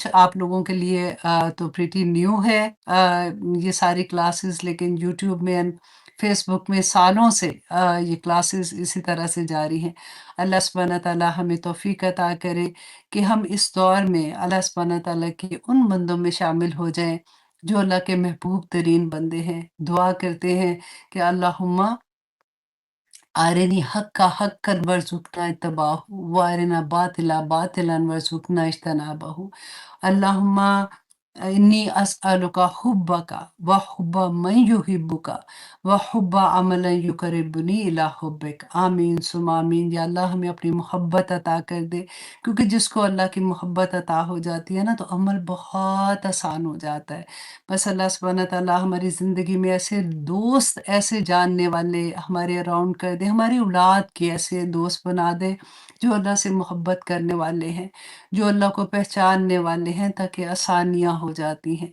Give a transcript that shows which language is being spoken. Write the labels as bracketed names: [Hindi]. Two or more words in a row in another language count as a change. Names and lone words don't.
[Urdu] آپ لوگوں کے لیے تو [English] pretty new [Urdu] ہے یہ ساری کلاسز، لیکن یوٹیوب میں اینڈ فیس بک میں سالوں سے یہ کلاسز اسی طرح سے جاری ہیں. [Arabic] الله سبحانه تعالى [Urdu] ہمیں توفیق عطا کرے کہ ہم اس دور میں [Arabic] الله سبحانه تعالى [Urdu] کے ان بندوں میں شامل ہو جائیں، جو اللہ کے محبوب ترین بندے ہیں. دعا کرتے ہیں کہ [Arabic] اللهم أرني الحق حقا وارزقنا اتباعه وأرنا الباطل باطلا وارزقنا اجتنابه. اللهم إني أسألك حبك وحب من يحبك وحب عمل يقربني إلى حبك. آمين ثم آمين. [Urdu] یا اللہ ہمیں اپنی محبت عطا کر دے، کیونکہ جس کو اللہ کی محبت عطا ہو جاتی ہے نا، تو عمل بہت آسان ہو جاتا ہے. بس [Arabic] الله سبحانه تعالى [Urdu] ہماری زندگی میں ایسے دوست، ایسے جاننے والے ہمارے اراؤنڈ کر دے، ہماری اولاد کے ایسے دوست بنا دے، جو اللہ سے محبت کرنے والے ہیں، جو اللہ کو پہچاننے والے ہیں، تاکہ آسانیاں ہو جاتی ہیں.